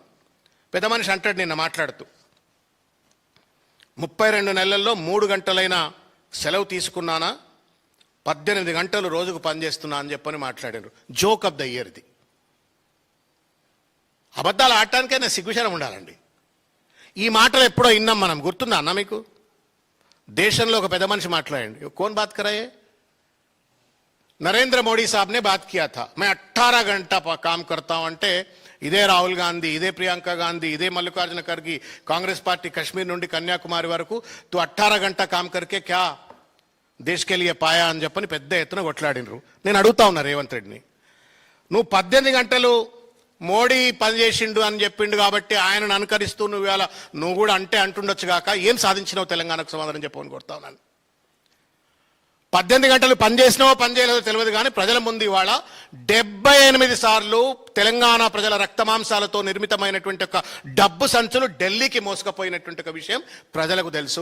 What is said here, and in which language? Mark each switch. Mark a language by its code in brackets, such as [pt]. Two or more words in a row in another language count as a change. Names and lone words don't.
[te] పెద్ద మనిషి అంటాడు నిన్న మాట్లాడుతూ, 32 నెలల్లో 3 గంటలైనా సెలవు తీసుకున్నానా, 18 గంటలు రోజుకు పనిచేస్తున్నా అని చెప్పని మాట్లాడారు. [en] joke of the year [te] ఇది. అబద్ధాలు ఆడటానికైనా సిగ్గుశరం ఉండాలండి. ఈ మాటలు ఎప్పుడో విన్నాం మనం, గుర్తుందా అన్న మీకు? దేశంలో ఒక పెద్ద మనిషి మాట్లాడండి, [hi] कौन बात कराए? नरेंद्र मोदी साहब ने बात किया था, मैं 18 घंटा काम करता हूं [te] అంటే ఇదే రాహుల్ గాంధీ, ఇదే ప్రియాంక గాంधी, ఇదే మల్లికార్జున ఖర్గే, కాంగ్రెస్ పార్టీ కశ్మీర్ నుండి కన్యాకుమారి వరకు [hi] तू 18 घंटा काम करके क्या देश के लिए पाया [te] అని చెప్పని పెద్ద ఎత్తున కొట్లాడినరు. నేను అడుగుతా ఉన్నా రేవంత్ రెడ్డిని, నువ్వు 18 గంటలు మోడీ పనిచేసిండు అని చెప్పిండు కాబట్టి ఆయనను అనుకరిస్తూ నువ్వు ఇవాళ నువ్వు కూడా అంటే అంటుండొచ్చు కాక ఏం సాధించినావు తెలంగాణకు సమాధానం చెప్పని కొడతా ఉన్నాను. 18 గంటలు పనిచేసినావో పనిచేయలేదో తెలియదు కానీ ప్రజల ముందు ఇవాళ 78 సార్లు తెలంగాణ ప్రజల రక్తమాంసాలతో నిర్మితమైనటువంటి ఒక డబ్బు సంచులు ఢిల్లీకి మోసుకుపోయినటువంటి ఒక విషయం ప్రజలకు తెలుసు.